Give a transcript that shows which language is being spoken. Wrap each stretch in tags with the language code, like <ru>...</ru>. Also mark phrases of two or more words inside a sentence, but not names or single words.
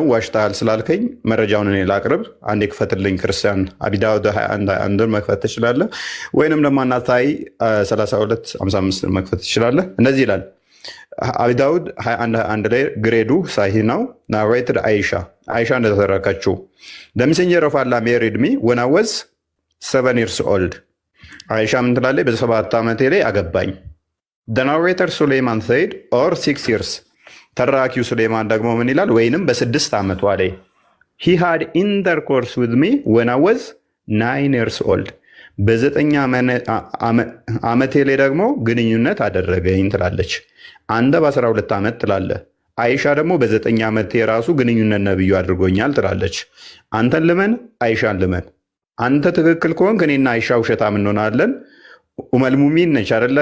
<am>ዋሽተሃል ስላልከኝ መረጃውን እኔ ላቅርብ። አንዴ ክፈትልኝ። ክርስቲያን አቢ ዳውድ 21 መክፈት ትችላለህ፣ ወይንም ደግሞ አናታይ 3255 መክፈት ትችላለህ። እንደዚህ ይላል አቢ ዳውድ 21 ላይ ግሬዱ ሳሂ ነው። ናሬትድ አይሻ እንደተረከችው</am> <en>the messenger of Allah married me when I was 7 years old።</en> <am>አይሻ ምን ትላለች? በ7 ዓመቴ ላይ አገባኝ።</am> <en>the narrator ሱሌይማን said or 6 years።</en> <am>ተራኪው ሱሌይማን ደግሞ ምን ይላል? ወይንም በ6 ዓመቷ ላይ</am> <en>he had intercourse with me when I was 9 years old።</en> <am>በ9 ዓመቴ ላይ ደግሞ ግንኙነት አደረገኝ ትላለች። አንተ በ12 ዓመት ትላለህ። አይሻ ደግሞ በ9 ዓመት የራሱ ግንኙነት ነብዩ አድርጎኛል ትላለች። አንተን ልመን አይሻን ልመን። አንተ ትክክል ከሆንክ እኔና አይሻ ውሸታም እንሆናለን። ኡመል ሙሚን ነች አይደለ?</am>